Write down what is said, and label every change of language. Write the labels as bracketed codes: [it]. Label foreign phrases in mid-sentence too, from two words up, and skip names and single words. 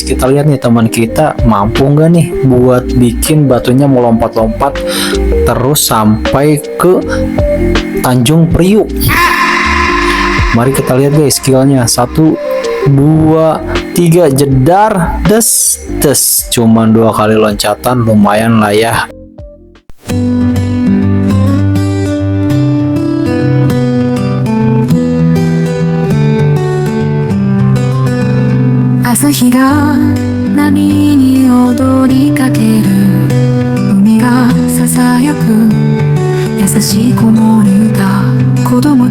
[id] Kita lihat nih teman kita mampu nggak nih buat bikin batunya melompat-lompat terus sampai ke Tanjung Priuk. Mari kita lihat guys skillnya. 1, 2, 3 jedar des. Cuman 2 kali loncatan, lumayan lah ya. [ja] 朝日が波に踊りかける海がささやく優しい子守歌子供